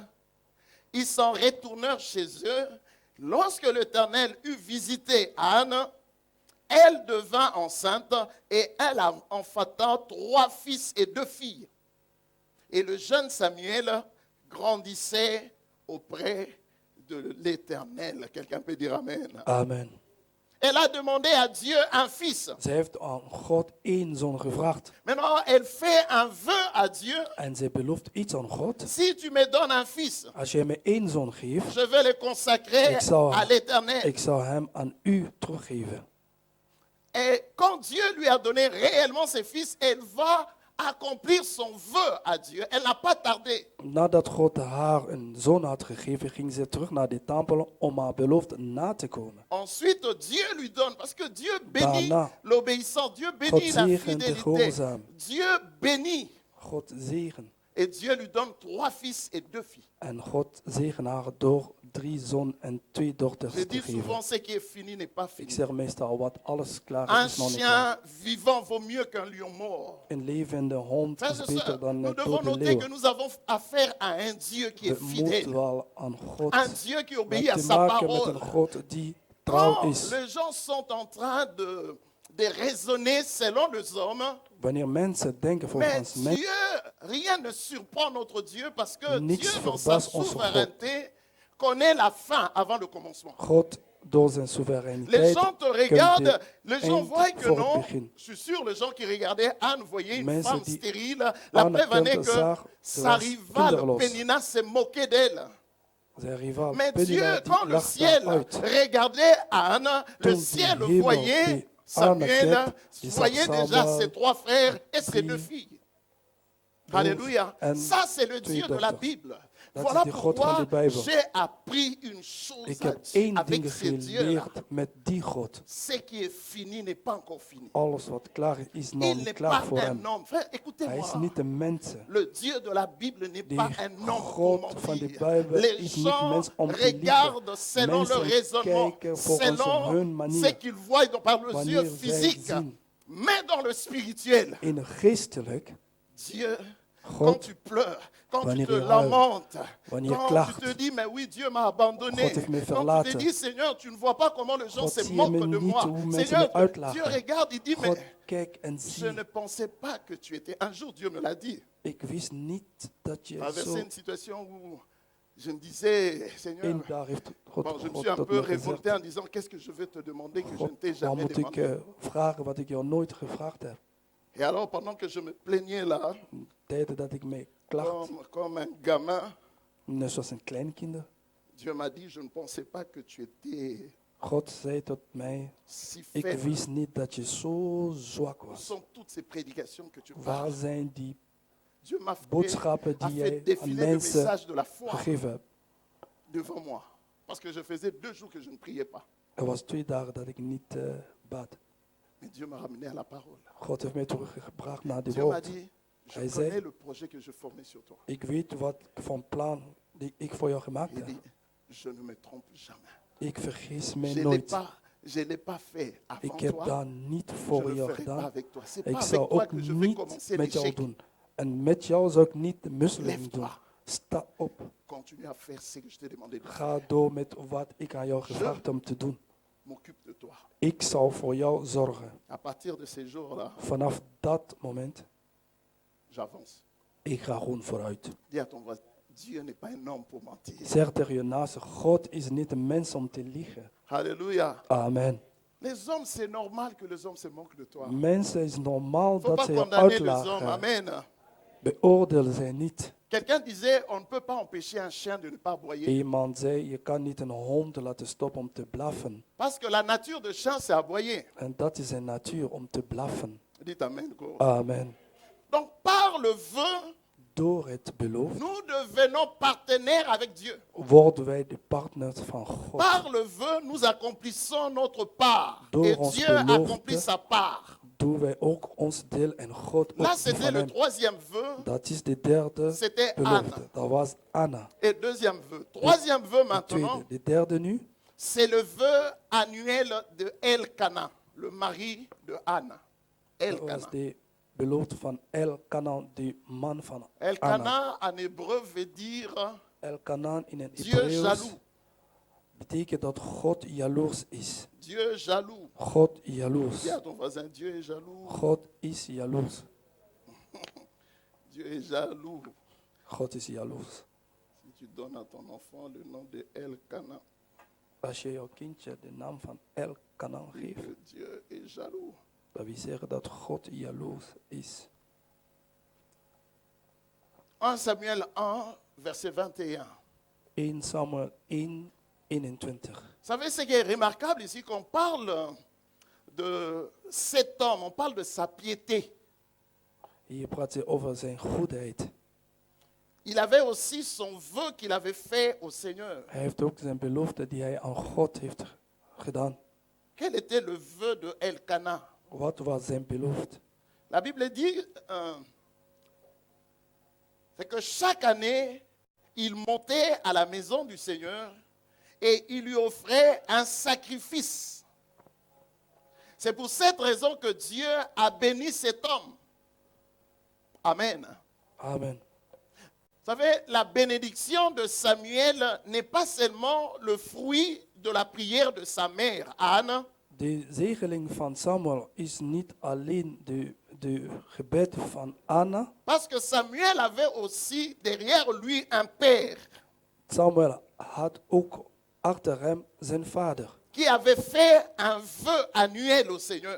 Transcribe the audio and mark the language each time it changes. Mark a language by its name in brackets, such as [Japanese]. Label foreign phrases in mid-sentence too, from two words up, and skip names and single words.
[French] Ils s'en retournèrent chez eux. Lorsque l'Éternel eut visité Anne, elle devint enceinte et elle enfanta 3 fils et 2 filles. Et le jeune Samuel grandissait auprès de l'Éternel. Quelqu'un peut dire Amen. Amen. Elle a demandé à Dieu un fils. [Dutch] Ze heeft aan God 1 zoon gevraagd. [French] Maintenant, elle fait un vœu à Dieu. [Dutch] En ze belooft iets aan God. [French] Si tu me donnes un fils, [Dutch] Als jij me 1 zoon geeft, [French] je vais le consacrer [Dutch] Ik zal- [French] à l'Éternel. [Dutch] ik zal hem aan u teruggeven. [French] Et quand Dieu lui a donné réellement ses fils, elle va accomplir son vœu à Dieu. Elle n'a pas tardé. [Dutch] Nadat God haar een zoon had gegeven, ging ze terug naar de tempel om haar belofte na te komen. [French] Ensuite, Dieu lui donne, parce que Dieu bénit [Dutch] Daarna, [French] l'obéissance, Dieu bénit [Dutch] God [French] la [Dutch] zegent de [French] fidélité. [Dutch] gehoorzaam. [French] Dieu bénit. [Dutch] God zegen. [French] Et Dieu lui donne 3 fils et 2 filles. [Dutch] En God zegen haar door 3 zonen en 2 dochters [French] Je te dis souvent, [Dutch] geven. [French] ce qui est fini n'est pas [Dutch] Ik [French] fini. [Dutch] zeg meestal, wat alles klaar [French] Un [Dutch] is, is nog niet klaar. [French] chien vivant vaut mieux qu'un lion mort. [Dutch] Een levende hond [French] Frères [Dutch] is [French] et [Dutch] beter [French] sœurs, [Dutch] dan [French] nous [Dutch] een [French] devons [Dutch] dode [French] noter [Dutch] leeuw. [French] que nous avons affaire à un Dieu qui est [Dutch] We [French] fidèle. [Dutch] moeten wel aan God [French] Un Dieu qui [Dutch] we [French] obéit à [Dutch] hebben te [French] sa [Dutch] maken met [French] parole. [Dutch] een God die trouw [French] Quand [Dutch] is. [French] les gens sont en train de raisonner selon les hommes, [Dutch] Wanneer mensen denken [French] mais [Dutch] volgens mij, [French] Dieu, rien ne surprend notre Dieu parce que [Dutch] Niks [French] Dieu, dans sa [Dutch] verbaast onze [French] souveraineté, connaît la fin avant le commencement. [Dutch] God door zijn [French] Les [Dutch] soevereiniteit [French] gens te [Dutch] kent [French] regardent, [Dutch] de [French] les gens voient [Dutch] eind [French] que [Dutch] voor het [French] non. [Dutch] begin. [French] Je suis sûr, les gens qui regardaient Anne voyaient une [Dutch] Mensen [French] femme [Dutch] die [French] stérile. La [Dutch] Anne [French] preuve en est [Dutch] kent, [French] que [Dutch] zag, ze [French] sa [Dutch] was [French] rivale [Dutch] kinderloos. [French] Pénina se moquait d'elle. [Dutch] Zijn rivaal [French] Mais Dieu, [Dutch] Penina [French] quand [Dutch] die [French] le [Dutch] lacht [French] ciel [Dutch] daaruit. [French] regardait Anne, le [Dutch] Toen [French] ciel [Dutch] die hemel [French] voyait [Dutch] die [French] Samuel, [Dutch] Anne keek, die zag [French] voyait déjà [Dutch] Samuel, [French] ses 3 frères et ses 2 [Dutch] drie [French] filles. Alléluia. [Dutch] en [French] Ça, c'est le [Dutch] 2 [French] Dieu de la [Dutch] dochters. [French] Bible. [Dutch] Dat Dat [French] Voilà [Dutch] is de God van [French] pourquoi [Dutch] de Bijbel. [French] j'ai appris une chose [Dutch] Ik heb één [French] avec [Dutch] ding [French] ce Dieu-là. [Dutch] geleerd met die God. [French] Ce qui est fini n'est pas encore fini. [Dutch] Alles wat klaar is nog [French] Il [Dutch] niet [French] n'est [Dutch] klaar [French] pas [Dutch] voor [French] un [Dutch] hem. [French] homme. Frère, [Dutch] Hij is [French] écoutez-moi. [Dutch] niet een mens. [French] Le Dieu de la Bible n'est [Dutch] De [French] pas un homme pour [Dutch] God van de [French] mentir. [Dutch] Bijbel [French] Les [Dutch] is niet [French] gens [Dutch] mens om te liegen. [French] regardent selon leur [Dutch] Mensen [French] raisonnement, [Dutch] kijken volgens [French] selon [Dutch] hun [French] ce [Dutch] manier. [French] qu'ils voient par leurs [Dutch] Wanneer [French] yeux [Dutch] zij [French] physiques. [Dutch] zien. [French] Mais dans le spirituel, [Dutch] In het geestelijk, [French] Dieu, [Dutch] God, [French] quand tu pleures, quand tu [Dutch] wanneer [French] te [Dutch] je huilt, [French] lamentes, [Dutch] wanneer je [French] quand [Dutch] klaagt, [French] tu te dis, mais oui, Dieu m'a abandonné. [Dutch] God heeft me [French] Quand tu te [Dutch] verlaten. [French] dis, Seigneur, tu ne vois pas comment les gens [Dutch] God [French] se [Dutch] zie je [French] moquent [Dutch] me [French] de [Dutch] niet [French] moi. [Dutch] hoe mensen [French] Seigneur, [Dutch] me uitlachen. [French] Dieu regarde, il dit, [Dutch] God [French] mais [Dutch] kijk en [French] je [Dutch] zie. [French] ne pensais pas que tu étais. Un jour, Dieu me l'a dit. [Dutch] Ik wist niet dat je [French] Traversé [Dutch] zo... [French] une situation où je me disais, Seigneur, [Dutch] Eén dag heeft God, [French] bon, je me [Dutch] God [French] suis un [Dutch] tot [French] peu [Dutch] me [French] révolté [Dutch] gezegd. [French] en disant, qu'est-ce que je vais te demander que je ne [Dutch] God, [French] t'ai [Dutch] wat [French] jamais [Dutch] moet ik [French] demandé. [Dutch] vragen wat ik jou nooit gevraagd heb? [French] Et alors, pendant que je me plaignais là, [Dutch] Tijden dat ik me klacht, [French] comme un gamin, [Dutch] net zoals een kleinkind. [French] Dieu m'a dit, je ne pensais pas que tu étais [Dutch] God zei tot mij, [French] si [Dutch] ik [French] faible. [Dutch] wist niet dat je zo zwak [French] Où [Dutch] was. [French] sont toutes ces prédications que tu [Dutch] Waar [French] parles? [Dutch] zijn die [French] Dieu m'a fait, [Dutch] boodschappen [French] a [Dutch] die [French] fait [Dutch] jij aan [French] défiler le [Dutch] mensen [French] message de la foi [Dutch] gegeven hebt? [French] devant moi. Parce que je faisais 2 jours que je ne priais pas. [Dutch] Er was 2 dagen dat ik niet bad. [French] Mais Dieu m'a ramené à la parole. [Dutch] God heeft mij teruggebracht naar de [French] Dieu m'a [Dutch] woord. [French] dit, je [Dutch] Hij [French] connais [Dutch] zei, [French] le projet que je formais sur toi. [Dutch] ik weet wat voor plan die ik voor jou gemaakt [French] Il [Dutch] heb. [French] dit, je ne me trompe jamais. [Dutch] Ik vergis mij [French] Je [Dutch] nooit. [French] ne l'ai pas fait avant [Dutch] Ik heb [French] toi. [Dutch] dat niet [French] Je [Dutch] voor [French] ne le [Dutch] jou [French] ferai pas [Dutch] gedaan. [French] avec toi. C'est [Dutch] Ik [French] pas [Dutch] zou [French] avec toi [Dutch] ook [French] que je vais [Dutch] niet [French] commencer [Dutch] met jou [French] l'échec. [Dutch] doen. En met jou zou ik niet de moslim doen. [French] Lève-toi. [Dutch] Sta op. [French] Continue à faire ce que je t'ai demandé de faire. [Dutch] Ga door met wat ik aan jou gevraagd heb om te doen. [French] M'occupe de toi. [Dutch] Ik zal voor jou zorgen. [French] À partir de ces jours-là, [Dutch] Vanaf dat moment, [French] j'avance. [Dutch] ik ga gewoon vooruit. [French] Dis à ton voisin, Dieu n'est pas un homme pour mentir. [Dutch] Zeg tegen je naaste, God is niet een mens om te liegen. [French] Alléluia. Amen. Les hommes, c'est normal que les hommes se moquent de toi. [Dutch] Mensen is normaal [French] Il ne faut [Dutch] dat [French] pas [Dutch] ze je [French] condamner les hommes. [Dutch] uitlachen. [French] Amen. [Dutch] Beoordeel ze niet. [French] Quelqu'un disait, on ne peut pas empêcher un chien de ne pas aboyer. [Dutch] Iemand zei, je kan niet een hond laten stoppen om te blaffen. [French] Parce que la nature de chien, c'est aboyer. [Dutch] En dat is zijn natuur om te blaffen. [French] Dites amen. Go. [Dutch] Amen. [French] Donc, par le vœu, [Dutch] Door het beloof [French] nous devenons partenaires avec Dieu. [Dutch] worden wij de partners van God. [French] Par le vœu, nous accomplissons notre part. [Dutch] Door [French] Et [Dutch] ons [French] Dieu [Dutch] belofte [French] accomplit sa part. [Dutch] Doen wij ook ons deel en God ook [French] Là, [Dutch] die [French] c'était [Dutch] van [French] le [Dutch] hem. [French] troisième vœu. [Dutch] Dat is de derde [French] C'était Anne. [Dutch] belofte. Dat was Anna. [French] Et deuxième vœu. Troisième vœu [Dutch] De [French] maintenant, [Dutch] tweede. De derde nu, [French] c'est le vœu annuel de Elkana, le mari de Anne. [Dutch] dat Elkana. was de belofte van Elkanan, de man van Anna. [French] Elkana en hébreu veut dire [Dutch] Elkanan in het [French] Dieu [Dutch] Hebreeuws [French] jaloux. [Dutch] betekent dat God jaloers is. [French] Dieu jaloux. [Dutch] God jaloers. [French] Dis à ton voisin, Dieu est jaloux. [Dutch] God is jaloers. [French] Dieu est jaloux. [Dutch] God is jaloers. [French] Si tu donnes à ton enfant le nom de Elkana, [Dutch] Als je jouw kindje de naam van Elkanan [French] dis [Dutch] geeft, [French] que Dieu est jaloux. [Dutch] dat wil zeggen dat God jaloers is. [French] 1 Samuel 1, verset 21. [Dutch] 1 Samuel 1, 21. [French] Vous savez ce qui est remarquable ici, qu'on parle de cet homme, on parle de sa piété. [Dutch] Hier praat ze over zijn goedheid. [French] Il avait aussi son vœu qu'il avait fait au Seigneur. [Dutch] Hij heeft ook zijn belofte die hij aan God heeft gedaan. [French] Quel était le vœu de Elkana? [Dutch] Wat was zijn belofte? [French] La Bible dit c'est que chaque année, il montait à la maison du Seigneur et il lui offrait un sacrifice. C'est pour cette raison que Dieu a béni cet homme. Amen. [Dutch] Amen. [French] Vous savez, la bénédiction de Samuel n'est pas seulement le fruit de la prière de sa mère, Anne, [Dutch] De zegeling van Samuel is niet alleen de gebed van Anna. [French] parce que Samuel avait aussi derrière lui un père [Dutch] Samuel had ook achter hem zijn vader. [French] qui avait fait un vœu annuel au Seigneur.